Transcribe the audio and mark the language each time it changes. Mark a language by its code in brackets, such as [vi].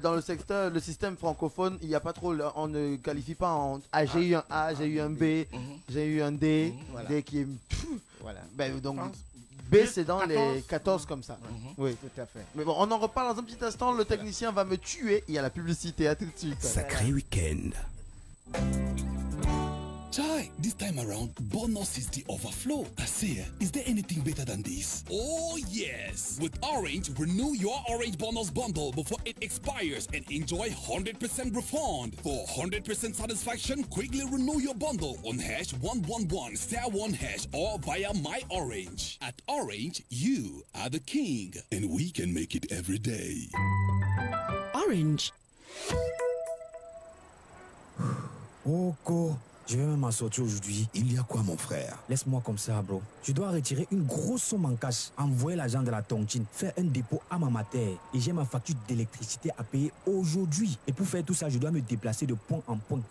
[fr] dans le secteur, le système francophone, il n'y a pas trop, on ne qualifie pas en A. J'ai eu un A, j'ai eu un B, j'ai eu un D, Voilà. D qui est. Voilà. Ben, donc B, c'est dans les 14 comme ça. Oui. Tout à fait. Mais bon, on en reparle dans un petit instant. Le technicien va me tuer. Il y a la publicité. À tout de suite. Sacré week-end. [en] Chai, this time around, bonus is the overflow. I say, is there anything better than this? Oh yes! With Orange, renew your Orange bonus bundle before it expires and enjoy 100% refund. For 100% satisfaction, quickly renew your bundle on #111 *1# or via My Orange. At Orange, you are the king, and we can make it every day. Orange. [fr] Oko, je vais même m'en sortir aujourd'hui. Il y a quoi, mon frère? Laisse-moi comme ça, bro. Je dois retirer une grosse somme en cash, envoyer l'argent de la tontine, faire un dépôt à ma mater. Et j'ai ma facture d'électricité à payer aujourd'hui. Et pour faire tout ça, je dois me déplacer de point en point.